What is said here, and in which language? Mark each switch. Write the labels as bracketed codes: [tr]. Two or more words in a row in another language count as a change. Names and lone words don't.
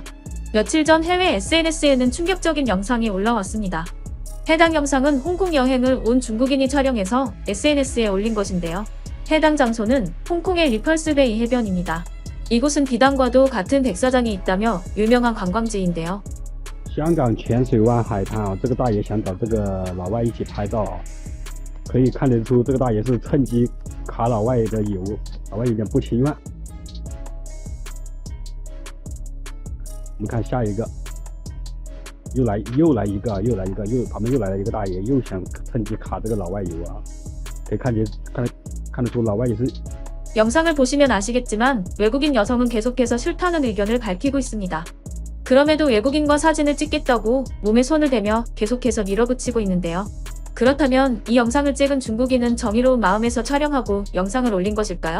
[ko] 며칠 전 해외 SNS에는 충격적인 영상이 올라왔습니다. 해당 영상은 홍콩 여행을 온 중국인이 촬영해서 SNS에 올린 것인데요. 해당 장소는 홍콩의 리펄스베이 해변입니다. 이곳은 비단과도 같은 백사장이 있다며 유명한 관광지인데요. [zh] 香港浅水湾海滩啊，这个大爷想找这个老外一起拍照，可以看得出这个大爷是趁机卡老外的油，老外有点不情愿。我们看下一个，又来一个，旁边又来了一个大爷，又想趁机卡这个老外油啊，可以看得出老外也是。 [ko] 영상을 보시면 아시겠지만 외국인 여성은 계속해서 싫다는 의견을 밝히고 있습니다. 그럼에도 외국인과 사진을 찍겠다고 몸에 손을 대며 계속해서 밀어붙이고 있는데요. 그렇다면 이 영상을 찍은 중국인은 정의로운 마음에서 촬영하고 영상을 올린 것일까요?